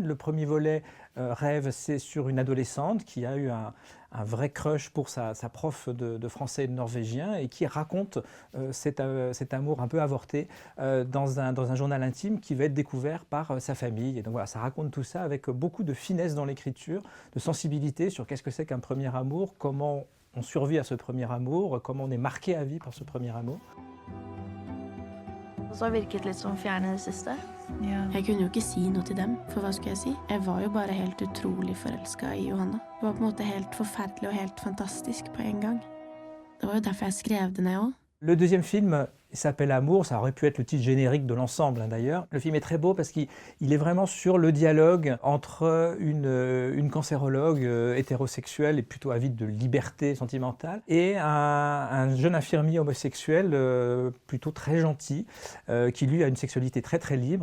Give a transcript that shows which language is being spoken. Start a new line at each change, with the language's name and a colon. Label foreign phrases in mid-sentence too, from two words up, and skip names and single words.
French: Le premier volet, Rêve, c'est sur une adolescente qui a eu un vrai crush pour sa prof de français et de norvégien et qui raconte cet amour un peu avorté dans un journal intime qui va être découvert par sa famille. Et donc voilà, ça raconte tout ça avec beaucoup de finesse dans l'écriture, de sensibilité sur qu'est-ce que c'est qu'un premier amour, comment on survit à ce premier amour, comment on est marqué à vie par ce premier amour.
Norwegian: Og så har virket litt som fjerne det siste. Ja. Jeg kunne jo ikke si noe til dem, for hva skulle jeg si? Jeg var jo bare helt utrolig forelsket i Johanna. Det var på en måte helt forferdelig og helt fantastisk på en gang. Det var jo derfor jeg skrev det ned også.
French: Le deuxième film s'appelle Amour, ça aurait pu être le titre générique de l'ensemble d'ailleurs. Le film est très beau parce qu'il est vraiment sur le dialogue entre une cancérologue hétérosexuelle et plutôt avide de liberté sentimentale et un jeune infirmier homosexuel plutôt très gentil qui lui a une sexualité très libre.